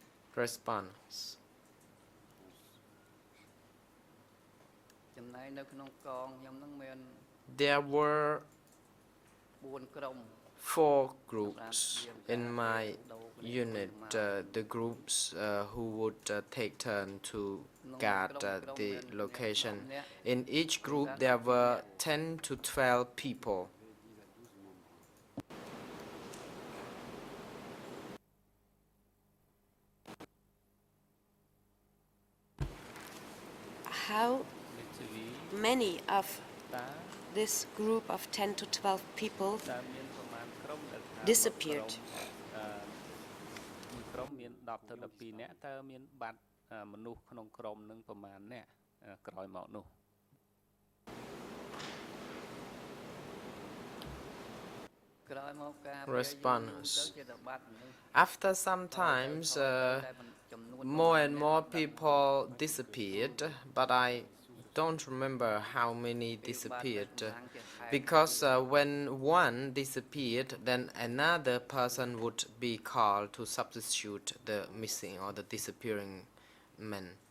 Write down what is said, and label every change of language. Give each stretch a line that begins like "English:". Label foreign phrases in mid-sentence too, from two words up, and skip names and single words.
English: Response.
Khmer: ចំណែកនៅក្នុងកងខ្ញុំនឹងមាន
English: There were
Khmer: 4 ក្រុម
English: 4 groups in my unit, the groups who would take turn to guard the location. In each group there were 10 to 12 people. How many of this group of 10 to 12 people disappeared?
Khmer: ក្រុមមាន10ទៅ12នាក់តើមានបាត់មនុស្សក្នុងក្រុមនឹងប្រមាណអ្នកក្រោយមកនោះ
English: Response. After some times, more and more people disappeared, but I don't remember how many disappeared, because when one disappeared, then another person would be called to substitute the missing or the disappearing men.